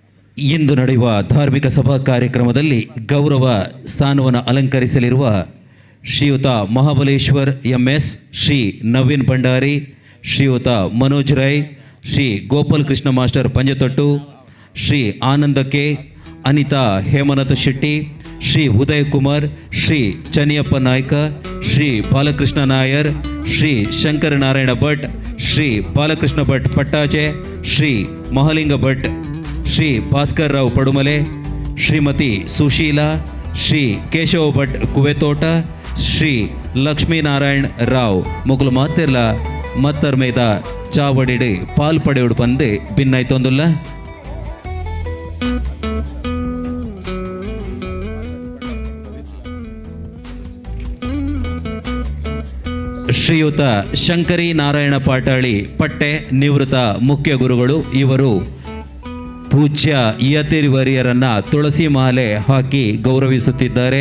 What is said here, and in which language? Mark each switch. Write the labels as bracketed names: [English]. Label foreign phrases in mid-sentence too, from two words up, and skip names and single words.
[Kannada] ಇಂದು ನಡೆಯುವ ಧಾರ್ಮಿಕ ಸಭಾ ಕಾರ್ಯಕ್ರಮದಲ್ಲಿ ಗೌರವ ಸ್ಥಾನವನ್ನು ಅಲಂಕರಿಸಲಿರುವ ಶ್ರೀಯುತ ಮಹಾಬಲೇಶ್ವರ್ MS, ಶ್ರೀ ನವೀನ್ ಭಂಡಾರಿ, ಶ್ರೀಯುತ ಮನೋಜ್ ರೈ, ಶ್ರೀ ಗೋಪಾಲ್ ಕೃಷ್ಣ ಮಾಸ್ಟರ್ ಪಂಜತೊಟ್ಟು, ಶ್ರೀ ಆನಂದ ಕೆ, ಅನಿತಾ ಹೇಮನಾಥ ಶೆಟ್ಟಿ, ಶ್ರೀ ಉದಯ್ ಕುಮಾರ್, ಶ್ರೀ ಚನಿಯಪ್ಪ ನಾಯ್ಕ, ಶ್ರೀ ಬಾಲಕೃಷ್ಣ ನಾಯರ್, [Tulu] ಶ್ರೀ ಶಂಕರ ನಾರಾಯಣ ಭಟ್, ಶ್ರೀ ಬಾಲಕೃಷ್ಣ ಭಟ್ ಪಟ್ಟಾಜೆ, ಶ್ರೀ ಮಹಾಲಿಂಗ ಭಟ್, ಶ್ರೀ ಭಾಸ್ಕರ್ ರಾವ್ ಪಡುಮಲೆ, ಶ್ರೀಮತಿ ಸುಶೀಲಾ, ಶ್ರೀ ಕೇಶವ ಭಟ್ ಕುವೆತೋಟ, ಶ್ರೀ ಲಕ್ಷ್ಮೀನಾರಾಯಣ್ ರಾವ್ ಮುಗುಲು ಮಾತೆರ್ಲ ಮತ್ತರ್ ಮೇದ ಚಾವಡಿಡಿ ಪಾಲ್ಪಡೆಯುಡು ಪಂದೆ ಭಿನ್ನಾಯ್ತೊಂದುಲ್ಲ. [Kannada] ಶ್ರೀಯುತ ಶಂಕರಿ ನಾರಾಯಣ ಪಾಟಾಳಿ ಪಟ್ಟೆ ನಿವೃತ್ತ ಮುಖ್ಯ ಗುರುಗಳು. ಇವರು ಪೂಜ್ಯ ಯತಿವರಿಯರನ್ನ ತುಳಸಿ ಮಾಲೆ ಹಾಕಿ ಗೌರವಿಸುತ್ತಿದ್ದಾರೆ.